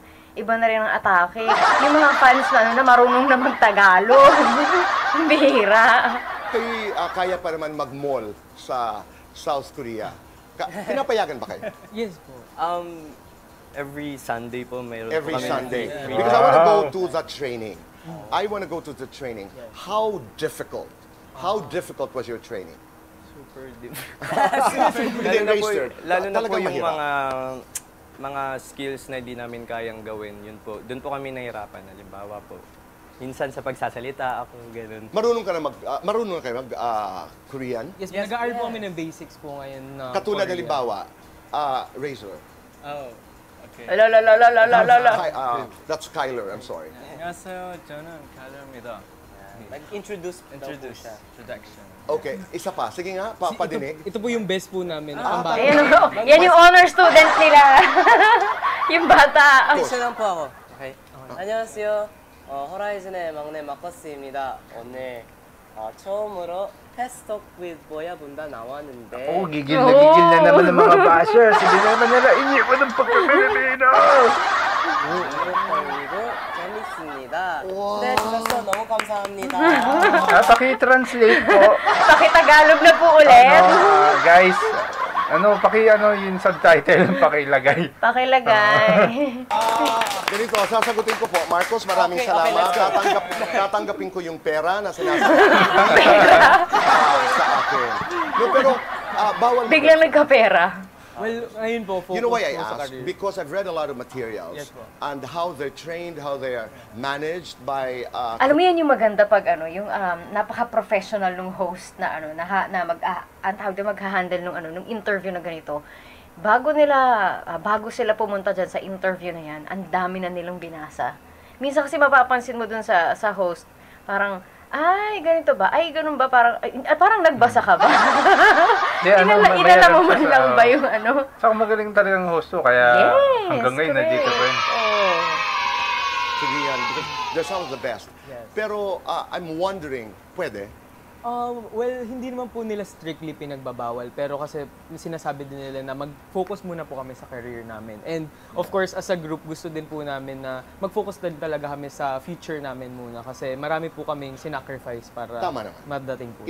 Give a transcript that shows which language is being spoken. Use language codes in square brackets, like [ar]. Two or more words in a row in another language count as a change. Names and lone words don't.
[tl] Iba na rin ang atake. Yung mga fans na marunong na mag-Tagalog. Bihira. Kaya pa naman mag-mall sa South Korea. Pinapayagan ba kayo? Yes po. [en] Every Sunday [tl] po mayroon [en] Every [tl] kami [en] Sunday. free. Because I want to go to the training. I want to go to the training. How difficult? How difficult was your training? Super different. [tl] Lalo na po Talagang yung mahirap. mga skills na hindi namin kayang gawin. Yun po. Doon po kami nahirapan. Halimbawa po, minsan sa pagsasalita ako, ganun. Marunong na kayo mag Korean? Yes, nag-aaral po kami ng basics po ngayon na Katulad Korean. halimbawa, Razor. [en] Oh, okay. That's Kyler, I'm sorry. [ko] 안녕하세요. 저는 칼럼입니다. [tl] Nag-introduce daw po siya. Introduction. Okay, isa pa. Sige nga, padinig. Ito po yung best po namin. Yan yung honor student nila. Yung bata. Isa lang po ako. [ko] Okay? 안녕하세요. 호라이즌의 막내 마커스입니다. 오늘 처음으로 패스톡 with Boya Bunda na왔는데 [tl] gigil na naman ng mga bashers. Hindi naman nila iniwan ng pagka-Pilipino. [ko] 그리고 재밌습니다. 네, 주셔서 너무 감사합니다. [tl] Paki-translate po. Pakitagalog na po ulit. Guys, yung subtitle, pakilagay. Pakilagay. Ganito, sasagutin ko po. Marcos, maraming salamat. Tatanggapin ko yung pera na sinasabi sa akin. No, pero bawal. Biglang nagkapera. Well, ayun po, focus [en] You know why I [tl] po sa [en] asked? [tl] career. [en] Because I've read a lot of materials [tl] Yes, po. [en] and how they're trained, how they are managed by... [tl] Alam mo yan yung maganda pag yung napaka-professional nung host na magha-handle nung interview na ganito. Bago sila pumunta dyan sa interview na yan, ang dami na nilang binasa. Minsan kasi mapapansin mo dun sa host, parang, ay, ganito ba? Ay, ganun ba? Parang nagbasa ka ba? Inala mo man lang ba yung Saka magaling talagang host to, kaya hanggang ngayon nandito pa rin. Sige yan, [en] because they're some of the best. Yes. Pero I'm wondering, [tl] pwede? Well, hindi naman po nila strictly pinagbabawal, pero kasi sinasabi din nila na mag-focus muna po kami sa career namin. [en] And of course, as a group, [tl] gusto din po namin na mag-focus din talaga kami sa future namin muna kasi marami po kaming sinacrifice para madating po.